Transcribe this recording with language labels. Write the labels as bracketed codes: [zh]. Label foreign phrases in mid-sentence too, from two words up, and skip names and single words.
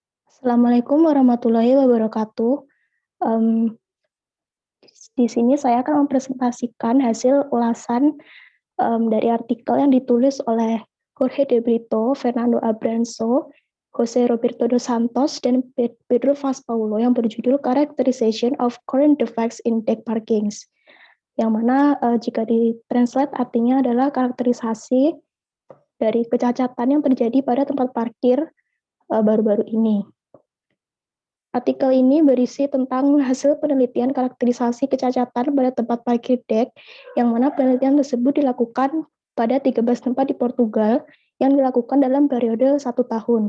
[ar] السلام عليكم ورحمة الله وبركاته. [id] Mmm, di sini saya akan mempresentasikan hasil ulasan, dari artikel yang ditulis oleh Jorge de Brito, Fernando Abranso, Jose Roberto dos Santos, dan Pedro Vaz Paulo yang berjudul Characterization of Current Defects in Deck Parkings. Yang mana jika ditranslate artinya adalah karakterisasi dari kecacatan yang terjadi pada tempat parkir baru-baru ini. Artikel ini berisi tentang hasil penelitian karakterisasi kecacatan pada tempat parkir dek, yang mana penelitian tersebut dilakukan pada 13 tempat di Portugal yang dilakukan dalam periode 1 tahun.